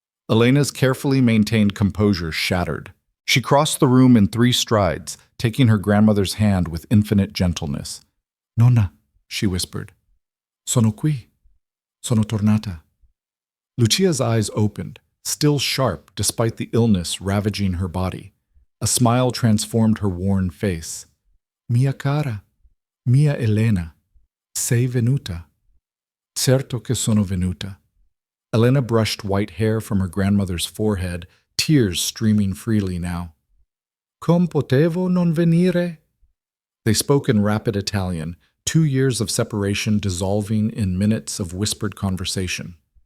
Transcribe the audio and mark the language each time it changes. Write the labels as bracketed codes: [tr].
[en] Elena's carefully maintained composure shattered. She crossed the room in 3 strides, taking her grandmother's hand with infinite gentleness. [it] "Nonna," she whispered. "Sono qui. Sono tornata." [en] Lucia's eyes opened, still sharp despite the illness ravaging her body. A smile transformed her worn face. [it] "Mia cara, mia Elena, sei venuta." "Certo che sono venuta." [en] Elena brushed white hair from her grandmother's forehead, tears streaming freely now. [it] "Com potevo non venire?" [en] They spoke in rapid Italian, 2 years of separation dissolving in minutes of whispered conversation.